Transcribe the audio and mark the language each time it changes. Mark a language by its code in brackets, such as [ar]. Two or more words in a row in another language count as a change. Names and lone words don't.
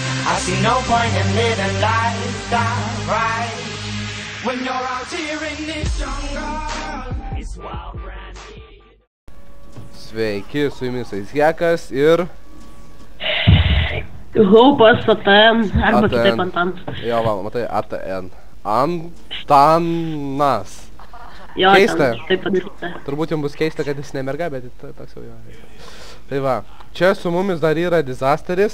[en] I see no point in living life that right when you're out here in this jungle. It's wild brandy. [lt] Sveiki, su jumis Aizhekas ir... Haupas, ATN, arba kitaip Antanas. Jo, va, matai, ATN. Antanas. Jo, Keista. ten taip padaryta. Turbūt jums bus keista, kad jis ne merga, bet toks jau jo. Tai va, čia su mumis dar yra Disasteris.